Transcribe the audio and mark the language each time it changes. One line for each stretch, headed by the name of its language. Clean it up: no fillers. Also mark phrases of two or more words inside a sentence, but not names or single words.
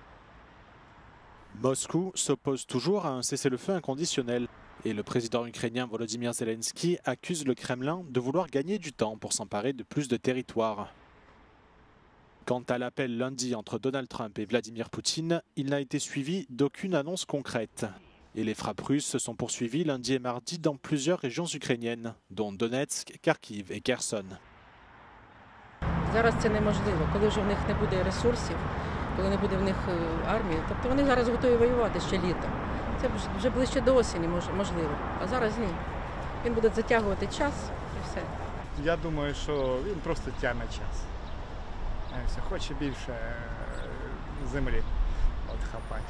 French: Moscou s'oppose toujours à un cessez-le-feu inconditionnel et le président ukrainien Volodymyr Zelensky accuse le Kremlin de vouloir gagner du temps pour s'emparer de plus de territoires. Quant à l'appel lundi entre Donald Trump et Vladimir Poutine, il n'a été suivi d'aucune annonce concrète. Et les frappes russes se sont poursuivies lundi et mardi dans plusieurs régions ukrainiennes, dont Donetsk, Kharkiv et Kherson.
Ukrainian: Зараз це неможливо, коли вже в них не буде ресурсів, коли не буде в них армії. Тобто вони зараз готові воювати ще літом. Це вже ближче до осені можливо, а зараз ні. Він буде затягувати час і все. Я думаю, що він просто тягне час. Хоче більше землі хапати.